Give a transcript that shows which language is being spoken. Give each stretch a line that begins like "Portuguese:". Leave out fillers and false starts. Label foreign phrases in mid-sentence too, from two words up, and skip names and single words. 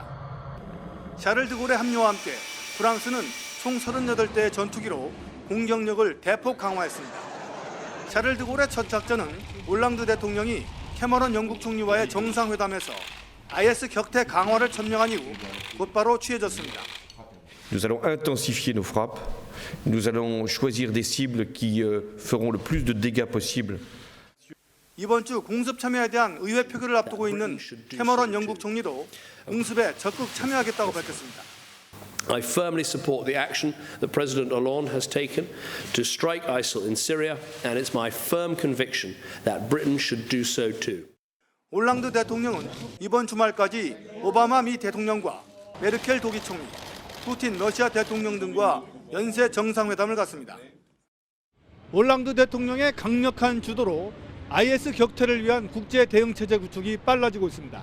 Korean: 샤를 드골의 합류와 함께 프랑스는 총 38대의 전투기로 공격력을 대폭 강화했습니다. 샤를 드골의 첫 작전은 올랑드 대통령이 캐머런 영국 총리와의 정상회담에서 IS 격퇴 강화를 천명한 이후 곧바로 취해졌습니다.
French: Nous allons intensifier nos frappes. Nous allons choisir des cibles qui feront le plus de dégâts possible.
Korean: 이번 주 공습 참여에 대한 의회 표결을 앞두고 있는 캐머런 영국 총리도 공습에 적극 참여하겠다고 밝혔습니다.
English: I firmly support the action that President Hollande has taken to strike ISIL in Syria, and it's my firm conviction that Britain should do so too.
Korean: 올랑드 대통령은 이번 주말까지 오바마 미 대통령과 메르켈 독일 총리, 푸틴 러시아 대통령 등과 연쇄 정상회담을 갖습니다. 올랑드 대통령의 강력한 주도로 IS 격퇴를 위한 국제 대응 체제 구축이 빨라지고 있습니다.